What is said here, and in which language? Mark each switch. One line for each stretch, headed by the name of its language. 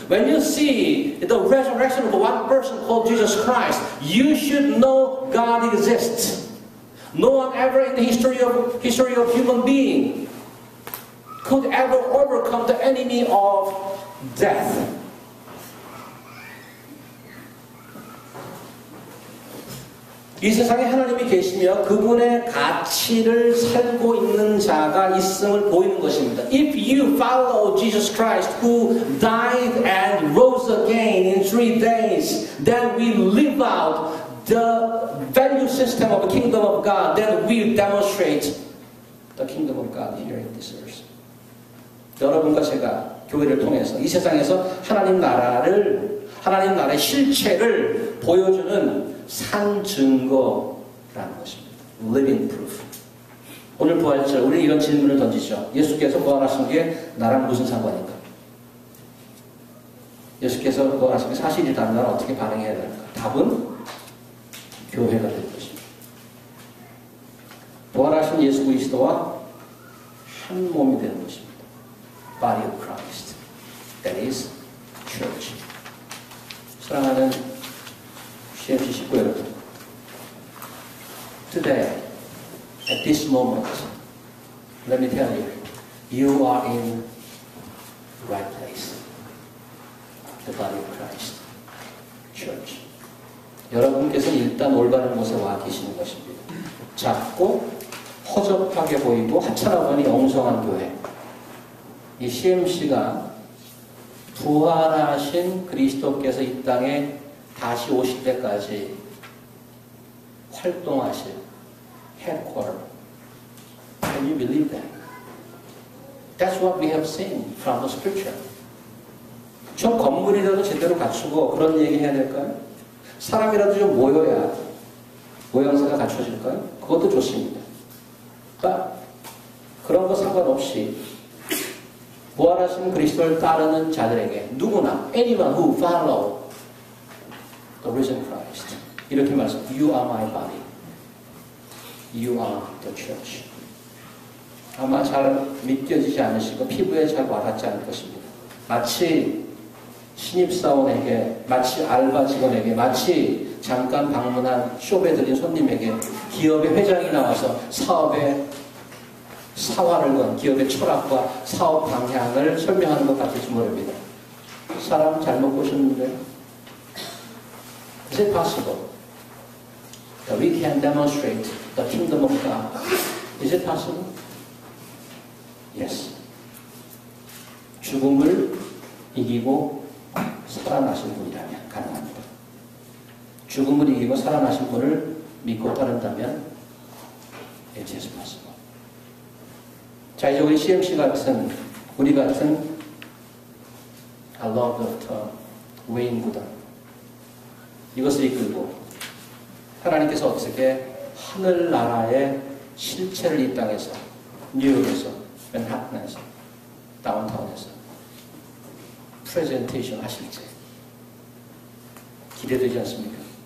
English: When you see the resurrection of one person called Jesus Christ, you should know God exists. No one ever in the history of human being could ever overcome the enemy of death.
Korean: 이 세상에 하나님이 계시며 그분의 가치를 살고 있는 자가 있음을 보이는 것입니다.
English: If you follow Jesus Christ who died and rose again in 3 days, then we live out the value system of the kingdom of God, then we demonstrate the kingdom of God here in this earth.
Korean: 여러분과 제가 교회를 통해서 이 세상에서 하나님 나라의 실체를 보여주는 산 증거라는 것입니다.
English: Living proof.
Korean: 오늘 부활절 우리 이런 질문을 던지죠. 예수께서 부활하신 게 나랑 무슨 상관인가? 예수께서 부활하신 게 사실이라면 나는 어떻게 반응해야 될까? 답은 교회가 될 것입니다. 부활하신 예수 그리스도와 한 몸이 되는 것입니다.
English: Body of Christ. That is church.
Korean: 사랑하는 CMC 식구 여러분,
English: today, at this moment, let me tell you, you are in the right place. The body of Christ, church.
Korean: 여러분께서는 일단 올바른 곳에 와 계시는 것입니다. 작고 허접하게 보이고 하찮아 보니 엉성한 교회. 이 CMC가 부활하신 그리스도께서 이 땅에 다시 오실 때까지 활동하실 headquarter.
English: Can you believe that? That's what we have seen from the scripture.
Korean: 저 건물이라도 제대로 갖추고 그런 얘기 해야 될까요? 사람이라도 좀 모여야 모양새가 갖춰질까요? 그것도 좋습니다. 그러니까 그런 거 상관없이 부활하신 그리스도를 따르는 자들에게 누구나
English: anyone who follow the risen Christ
Korean: 이렇게 말씀.
English: You are my body. You are the church.
Korean: 아마 잘 믿겨지지 않으시고 피부에 잘 와닿지 않을 것입니다. 마치 신입사원에게, 마치 알바 직원에게, 마치 잠깐 방문한 숍에 들린 손님에게 기업의 회장이 나와서 사업의 사활을 건 기업의 철학과 사업 방향을 설명하는 것 같을지 모릅니다. 사람 잘못 보셨는데
English: Is it possible that we can demonstrate the kingdom of God? Is it possible? Yes.
Korean: 죽음을 이기고 살아나신 분이라면 가능합니다. 죽음을 이기고 살아나신 분을 믿고 따른다면
English: it is possible.
Korean: 자, 이제 우리 CMC 같은, 우리 같은
English: I love the term
Korean: 외인 무당, 이것을 이끌고 하나님께서 어떻게 하늘나라의 실체를 이 땅에서, 뉴욕에서, 맨하탄에서, 다운타운에서 프레젠테이션 하실지 기대되지 않습니까?